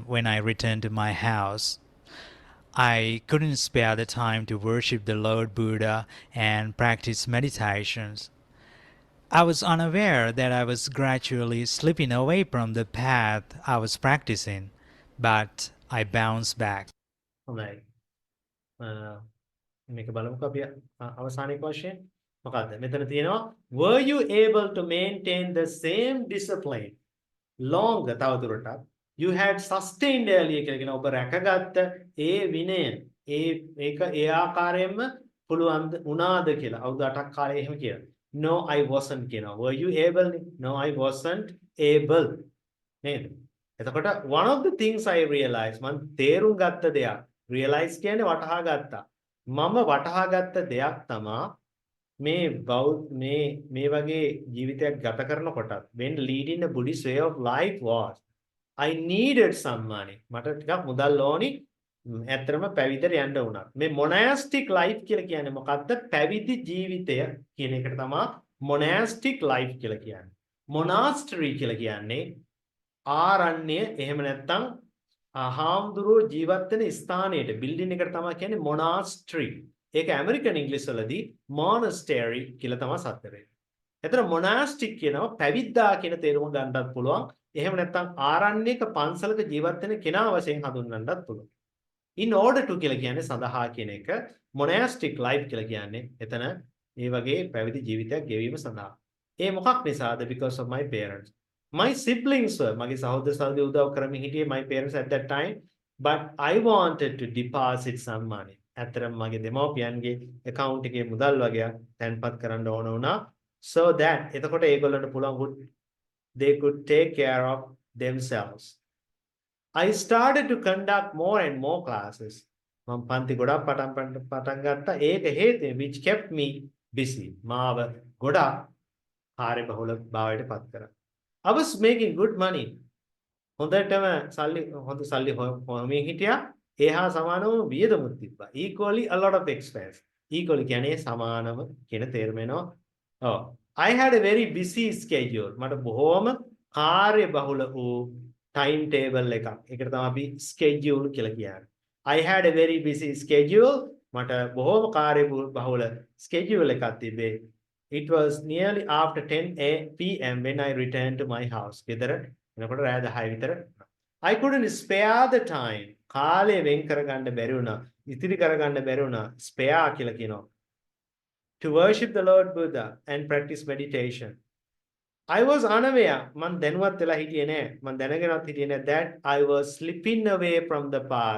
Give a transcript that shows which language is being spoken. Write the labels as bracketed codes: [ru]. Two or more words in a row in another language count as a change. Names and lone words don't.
[en] when I returned to my house. I couldn't spare the time to worship the Lord Buddha and practice meditations. I was unaware that I was gradually slipping away from the path I was practicing, but I bounced back. [si] හොඳයි. මේක බලමුකෝ අපි අවසානයේ question. මොකද්ද? මෙතන තියෙනවා [en] were you able to maintain the same discipline longer [si] තවදුරටත් [en] you had sustained earlier [si] කියලා කියන ඔබ රැකගත්ත ඒ විනය ඒක ඒ ආකාරයෙන්ම පුළුවන් වුණාද කියලා අවුරුදු 8ක් කාලේ එහෙම කියලා. [en] No, I wasn't කියනවා. Were you able? No, I wasn't able. [si] නේද? එතකොට [en] one of the things I realized [si] මම තේරුම් ගත්ත දෙයක් realize කියන්නේ වටහා ගත්තා. මම වටහා ගත්ත දෙයක් තමයි මේ වගේ ජීවිතයක් ගත කරනකොටත් [en] when leading a Buddhist way of life was I needed some money. [si] මට ටිකක් මුදල් ඕනි. ඇත්තටම පැවිදිට යන්න වුණා. මේ [en] monastic life [si] කියලා කියන්නේ මොකද්ද? පැවිදි ජීවිතය කියන එකට තමයි [en] monastic life [si] කියලා කියන්නේ. Monastery කියලා කියන්නේ ආරණ්‍ය එහෙම නැත්නම් හාමුදුරුවෝ ජීවත් වෙන ස්ථානයට බිල්ඩින් එකට තමයි කියන්නේ monastery. ඒක ඇමරිකන් ඉංග්‍රීසි වලදී monastery කියලා තමයි සත්‍ය වෙන්නේ. එතන monastic කියනවා පැවිද්දා කියන තේරුම ගන්නත් පුළුවන්. එහෙම නැත්නම් ආරණ්‍යක පන්සලක ජීවත් වෙන කෙනා වශයෙන් හඳුන්වන්නත් පුළුවන්. [en] In order to [si] කියලා කියන්නේ සඳහා කියන එක [en] monastic life [si] කියලා කියන්නේ එතන මේ වගේ පැවිදි ජීවිතයක් ගෙවීම සඳහා. ඒ මොකක් නිසාද? [en] Because of my parents. My siblings were [si] මගේ සහෝදර සහෝදරයෝ උදව් කරමින් හිටියේ [en] my parents at that time, but I wanted to deposit some money. [si] ඇත්තටම මගේ දෙමව්පියන්ගේ account එකේ මුදල් වගේක් තැන්පත් කරන්න ඕන වුණා [en] so that [si] එතකොට ඒගොල්ලන්ට පුළුවන් [en] they could take care of themselves. I started to conduct more and more classes. [si] මම පන්ති ගොඩක් පටන් ගත්තා. ඒක හේතුව [en] which kept me busy. [si] මාව ගොඩක් කාර්යබහුල භාවයට පත් කරා. [en] I was making good money. [si] හොඳ සල්ලි හොයමින් හිටියා. ඒ හා සමානව වියදමුත් තිබ්බා. [en] Equally a lot of expense. [si] Equally කියන්නේ සමානව කියන තේරුම එනවා. ඔව්. [en] I had a very busy schedule. [si] මට බොහෝම කාර්යබහුල වූ timetable එකක්. ඒකට තමයි අපි schedule කියලා කියන්නේ. [en] I had a very busy schedule. [si] මට බොහෝම කාර්යබහුල schedule එකක් තිබේ. [en] It was nearly after 10 p.m. when I returned to my house. [si] ගෙදර එනකොට රාත්‍රී 10 විතර. [en] I couldn't spare the time. [si] කාලය වෙන් කරගන්න බැරි වුණා. ඉතිරි කරගන්න බැරි වුණා. Spare කියලා කියනවා. [en] To worship the Lord Buddha and practice meditation. I was unaware. [si] මම දැනුවත් වෙලා හිටියේ නෑ. මම දැනගෙනවත් හිටියේ නෑ [en] that I was slipping away from the path.